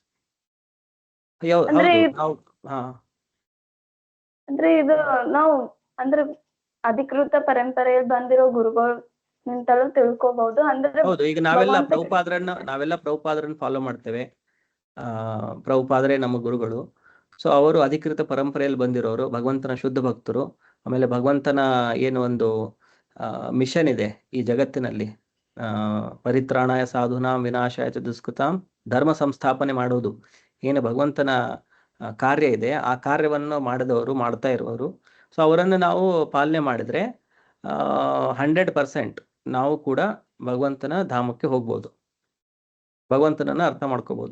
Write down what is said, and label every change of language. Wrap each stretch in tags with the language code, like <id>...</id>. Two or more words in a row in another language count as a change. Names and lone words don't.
<kn>ಅಂದ್ರೆ ಇದು ನಾವು ಅಂದ್ರೆ ಅಧಿಕೃತ ಪರಂಪರೆಯಲ್ಲಿ ಬಂದಿರೋ ಗುರುಗಳು ನಿಂತಲೂ ತಿಳ್ಕೊಬಹುದು. ಅಂದ್ರೆ ಹೌದು, ಈಗ ನಾವೆಲ್ಲ ಪ್ರಭುಪಾದರನ್ನ ಫಾಲೋ ಮಾಡ್ತೇವೆ. ಪ್ರಭುಪಾದರೇ ನಮ್ಮ ಗುರುಗಳು. ಸೊ ಅವರು ಅಧಿಕೃತ ಪರಂಪರೆಯಲ್ಲಿ ಬಂದಿರೋರು, ಭಗವಂತನ ಶುದ್ಧ ಭಕ್ತರು. ಆಮೇಲೆ ಭಗವಂತನ ಏನು ಒಂದು ಮಿಷನ್ ಇದೆ ಈ ಜಗತ್ತಿನಲ್ಲಿ,</kn> <sa>ಪರಿತ್ರಾಣಾಯ ಸಾಧುನಾಂ ವಿನಾಶಾಯ ಚ ದುಷ್ಕೃತಾಂ,</sa> <kn>ಧರ್ಮ ಸಂಸ್ಥಾಪನೆ ಮಾಡೋದು. ಏನು ಭಗವಂತನ ಕಾರ್ಯ ಇದೆ, ಆ ಕಾರ್ಯವನ್ನು ಮಾಡಿದವರು, ಮಾಡ್ತಾ ಇರುವವರು. ಸೊ ಅವರನ್ನು ನಾವು ಪಾಲನೆ ಮಾಡಿದ್ರೆ 100% ನಾವು ಕೂಡ ಭಗವಂತನ ಧಾಮಕ್ಕೆ ಹೋಗ್ಬೋದು, ಭಗವಂತನನ್ನ ಅರ್ಥ ಮಾಡ್ಕೋಬಹುದು.</kn>